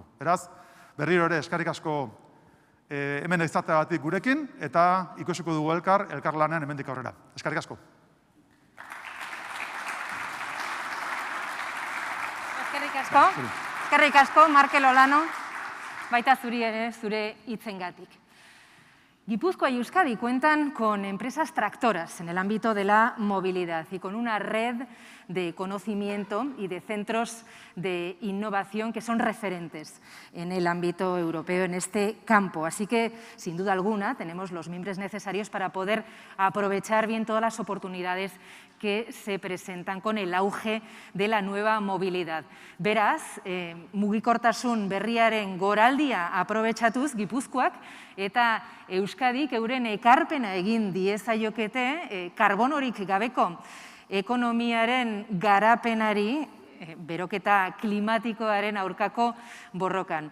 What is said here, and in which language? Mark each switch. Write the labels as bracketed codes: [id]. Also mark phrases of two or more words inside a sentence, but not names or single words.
[eu] Beraz, berriro ere eskerrik asko hemen izateagatik gurekin eta ikusiko dugu elkar lanean hemendik aurrera. Eskerrik asko. asko. Eskerrik asko, Markel Olano, baita zuri ere zure hitzengatik. [es] Guipúzcoa y Euskadi cuentan con empresas tractoras en el ámbito de la movilidad y con una red de conocimiento y de centros de innovación que son referentes en el ámbito europeo en este campo. Así que, sin duda alguna, tenemos los mimbres necesarios para poder aprovechar bien todas las oportunidades que se presentan con el auge de la nueva movilidad. [eu] Beraz, mugikortasun berriaren goraldia aprobetxatuz Gipuzkoak eta Euskadik euren ekarpena egin diezaiokete karbonorik gabeko ekonomiaren garapenari, beroketa klimatikoaren aurkako borrokan.